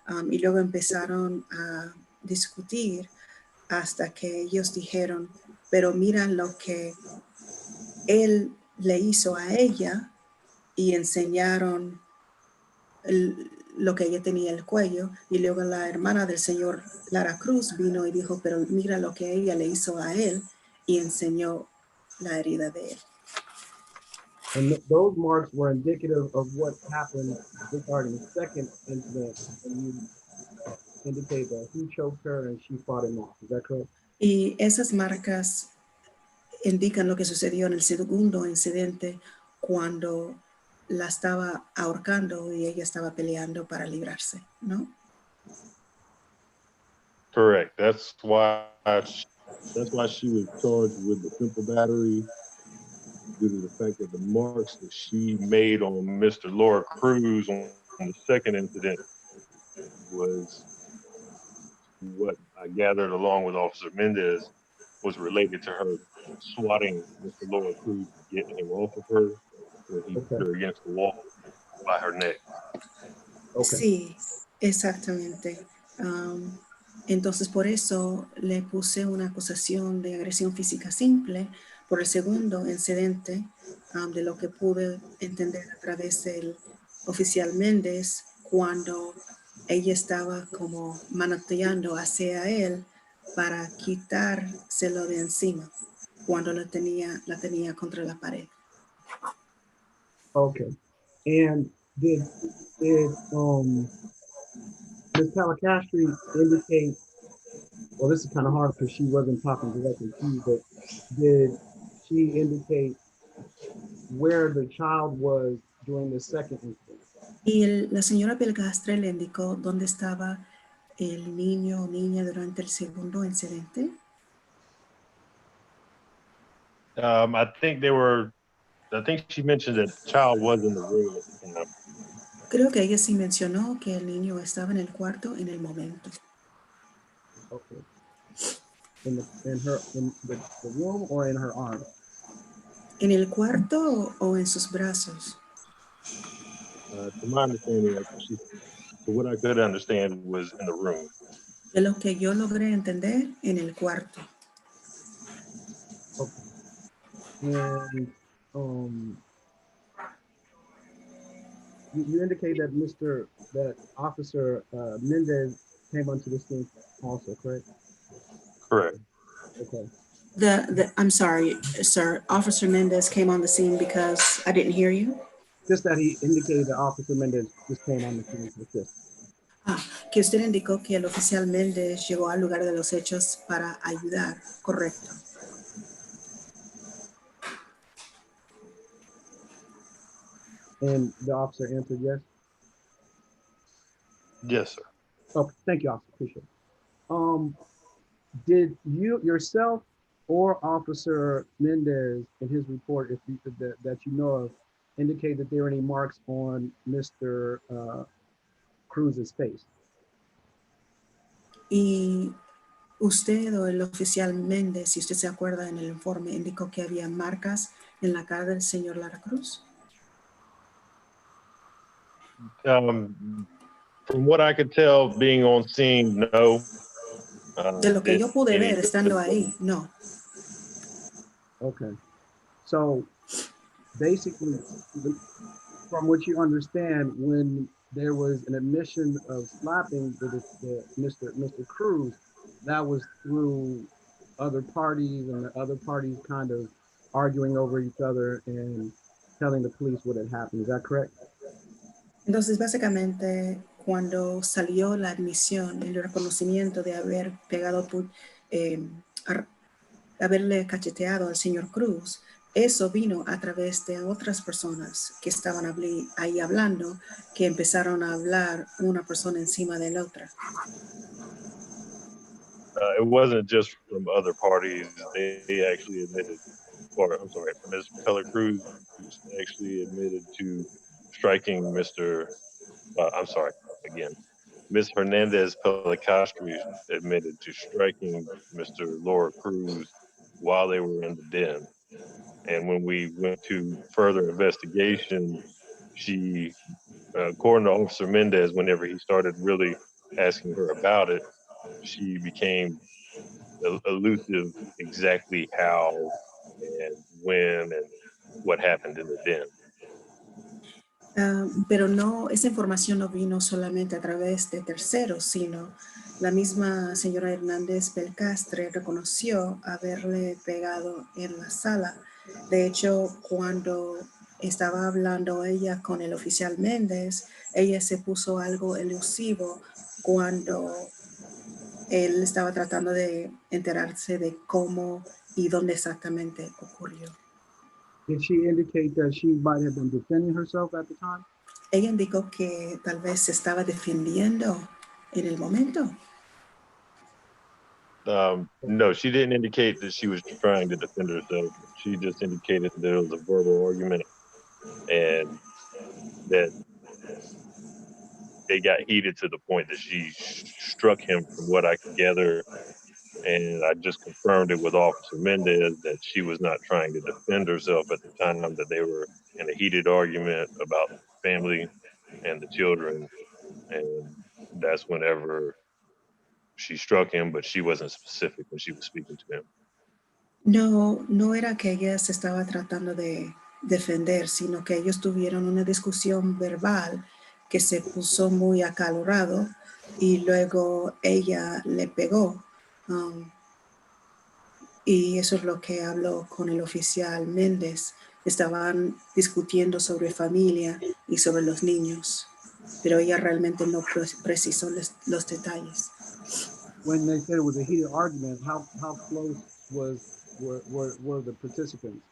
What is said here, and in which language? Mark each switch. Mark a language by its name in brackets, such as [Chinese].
[Spanish] Y luego empezaron a discutir hasta que ellos dijeron, pero mira lo que él le hizo a ella y enseñaron lo que ella tenía en el cuello. Y luego la hermana del señor Lara Cruz vino y dijo, pero mira lo que ella le hizo a él y enseñó la herida de él. [English] And those marks were indicative of what happened regarding the second incident, and you indicate that he choked her and she fought him off. Is that correct? [Spanish] Y esas marcas indican lo que sucedió en el segundo incidente cuando la estaba ahorcando y ella estaba peleando para librarse, ¿no? [English] Correct. That's why she was charged with the simple battery, due to the fact that the marks that she made on Mr. Laura Cruz on the second incident was what I gathered along with Officer Mendez was related to her swatting Mr. Laura Cruz to get him off of her when he put her against the wall by her neck. Okay. [Spanish] Sí, exactamente. Entonces por eso le puse una acusación de agresión física simple por el segundo incidente, de lo que pude entender a través del oficial Méndez cuando ella estaba como manoteando hacia él para quitárselo de encima cuando la tenía contra la pared. [English] Okay. And did Ms. Palacastri indicate, well, this is kind of hard because she wasn't talking directly to you, but did she indicate where the child was during the second incident? [Spanish] Y la señora Belgastre le indicó dónde estaba el niño o niña durante el segundo incidente. [English] I think she mentioned that the child was in the room at the time. [Spanish] Creo que ella sí mencionó que el niño estaba en el cuarto en el momento. [English] Okay. In the room or in her arms? [Spanish] ¿En el cuarto o en sus brazos? [English] To my understanding, what I could understand was in the room. [Spanish] De lo que yo logré entender, en el cuarto. [English] Okay. And you indicate that Officer Mendez came onto the scene also, correct? Correct. Okay. I'm sorry, sir. Officer Mendez came on the scene because I didn't hear you. Just that he indicated that Officer Mendez just came on the scene to assist. [Spanish] Que usted indicó que el oficial Méndez llegó al lugar de los hechos para ayudar, correcto. [English] And the officer answered yes? Yes, sir. Okay, thank you, officer, appreciate it. Did you yourself or Officer Mendez in his report, if you, that you know of, indicate that there were any marks on Mr. Cruz's face? [Spanish] Y usted o el oficial Méndez, si usted se acuerda en el informe, indicó que había marcas en la cara del señor Lara Cruz. [English] From what I could tell, being on scene, no. [Spanish] De lo que yo pude ver estando ahí, no. [English] Okay. So basically, from what you understand, when there was an admission of slapping Mr. Cruz, that was through other parties and the other parties kind of arguing over each other and telling the police what had happened. Is that correct? [Spanish] Entonces, básicamente, cuando salió la admisión, el reconocimiento de haber pegado, haberle cacheteado al señor Cruz, eso vino a través de otras personas que estaban ahí hablando, que empezaron a hablar una persona encima de la otra. [English] It wasn't just from other parties. They actually admitted, or I'm sorry, Ms. Peller Cruz actually admitted to striking Ms. Hernandez Pelicastri admitted to striking Mr. Laura Cruz while they were in the den. And when we went to further investigation, she, according to Officer Mendez, whenever he started really asking her about it, she became elusive exactly how and when and what happened in the den. [Spanish] Pero no, esa información no vino solamente a través de terceros, sino la misma señora Hernández Belcastre reconoció haberle pegado en la sala. De hecho, cuando estaba hablando ella con el oficial Méndez, ella se puso algo elusivo cuando él estaba tratando de enterarse de cómo y dónde exactamente ocurrió. [English] Did she indicate that she might have been defending herself at the time? [Spanish] Ella indicó que tal vez se estaba defendiendo en el momento. [English] No, she didn't indicate that she was trying to defend herself. She just indicated that there was a verbal argument and that they got heated to the point that she struck him, from what I could gather. And I just confirmed it with Officer Mendez that she was not trying to defend herself at the time, that they were in a heated argument about family and the children. And that's whenever she struck him, but she wasn't specific when she was speaking to him. [Spanish] No era que ella se estaba tratando de defender, sino que ellos tuvieron una discusión verbal que se puso muy acalorado y luego ella le pegó. Y eso es lo que habló con el oficial Méndez. Estaban discutiendo sobre familia y sobre los niños, pero ella realmente no precisó los detalles. [English] When they said it was a heated argument, how close were the participants?